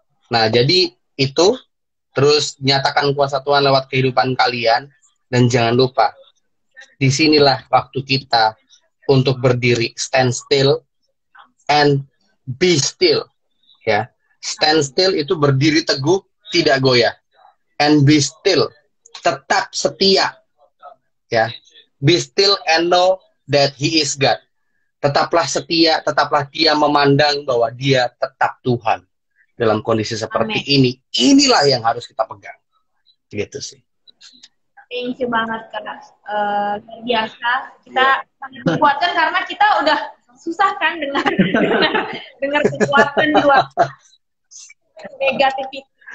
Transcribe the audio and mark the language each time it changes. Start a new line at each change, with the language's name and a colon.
Indonesian: Nah, jadi itu terus nyatakan kuasa Tuhan lewat kehidupan kalian dan jangan lupa disinilah waktu kita untuk berdiri,
English: stand still and be still,
Indonesian: ya. Stand still itu berdiri teguh, tidak goyah.
English: And be still,
Indonesian: tetap setia, ya.
English: Be still and know that He is God.
Indonesian: Tetaplah setia, tetaplah dia memandang bahwa dia tetap Tuhan dalam kondisi seperti ini. Inilah yang harus kita pegang, gitu sih.
English: Thank you
Indonesian: banget Kak. Biasa kita dikuatkan karena kita udah susah kan dengar kekuatan luar negativitas.